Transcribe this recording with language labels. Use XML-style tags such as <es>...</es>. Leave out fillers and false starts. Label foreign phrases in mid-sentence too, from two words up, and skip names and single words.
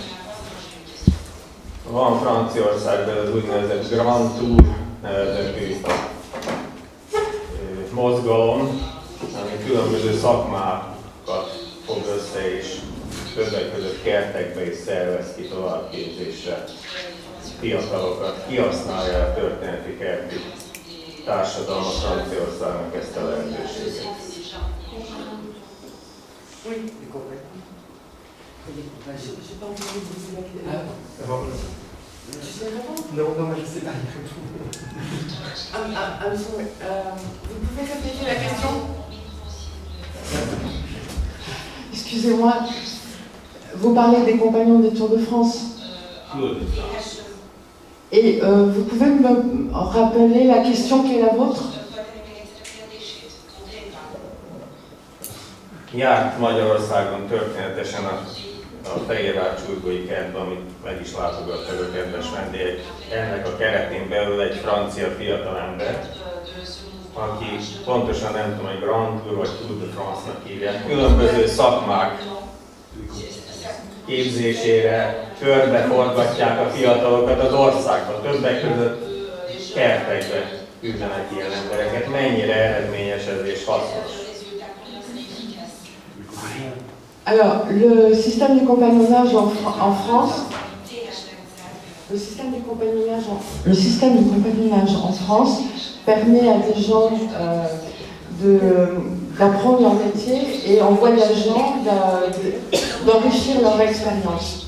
<hu>Van Franciaországban az úgynevezett Grand Tour nevezetű mozgalom, ami különböző szakmákat fog össze, és többek között kertekbe is szervez ki továbbképzésre fiatalokat. Kihasználja a történeti kerti társadalma Franciaországnak ezt a lehetőséget.</hu> <fr>J'ai pas entendu vous poser la question. Tu sais répondre? Non, je sais pas.</fr> <en>I'm sorry.</en> <fr>Vous pouvez répéter la question? Excusez-moi, vous parlez des compagnons des Tours de France. Et vous pouvez me rappeler la question qui est la vôtre?</fr> <hu>Járt Magyarországon történetesen a Fehérvár-Csurgói kertben, amit meg is látogattak a kedves vendégek. Ennek a keretén belül egy francia fiatalember, aki pontosan nem tudom, hogy Grand Tour vagy Tour de France-nak hívják, különböző szakmák képzésére körbeforgatják a fiatalokat az országban, többek között kertekbe küldenek ilyen embereket. Mennyire eredményes ez és hasznos?</hu> <fr>Alors, le système du compagnonnage en France, le système du compagnonnage en France permet à des gens d'apprendre leur métier et en voyageant d'enrichir leur expérience.</fr>